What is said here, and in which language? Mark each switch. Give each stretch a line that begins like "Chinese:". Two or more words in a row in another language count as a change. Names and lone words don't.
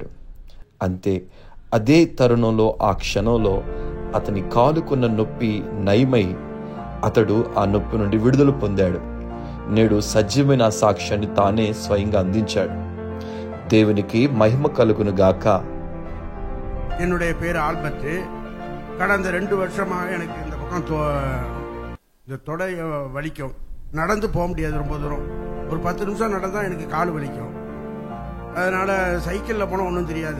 Telugu: అంతే, అదే తరుణంలో ఆ క్షణంలో అతని కాలుకున్న నొప్పి నయమై అతడు ఆ నొప్పి నుండి విడుదల పొందాడు. నేడు సజీవమైన ఆ సాక్ష్యాన్ని తానే స్వయంగా అందించాడు. దేవునికి మహిమ కలుగును గాక.
Tamil: என்னுடைய பேர் ஆல்பர்ட். கடந்த 2 வருஷமாக எனக்கு இந்த பக்கம் இந்த தொடை வலிக்கும். நடந்து போக முடியாது ரொம்ப தூரம். ஒரு 10 நிமிஷம் நடந்தால் எனக்கு கால் வலிக்கும். அதனால் சைக்கிளில் போனால் ஒன்றும் தெரியாது.